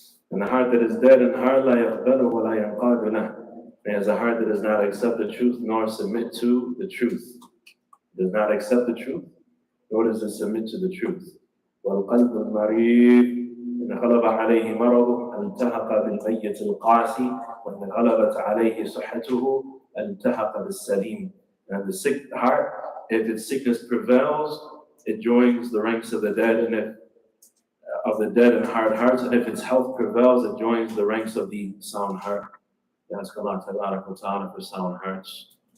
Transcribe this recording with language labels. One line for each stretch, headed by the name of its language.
English: And the heart that is dead and hard,
Arabic: لا يقبله ولا ينقاد له.
English: It is a heart that does not accept the truth nor submit to the truth. It does not accept the truth, nor does it submit to the truth.
Arabic: والقلب المريض إن غلب عليه مرضه التحق بالميت القاسي وإن غلبت عليه صحته التحق بالسليم.
English: And the sick heart, if its sickness prevails, it joins the ranks of the dead, and and hard hearts. And if its health prevails, it joins the ranks of the sound heart. Ask Allah Ta'ala for sound hearts.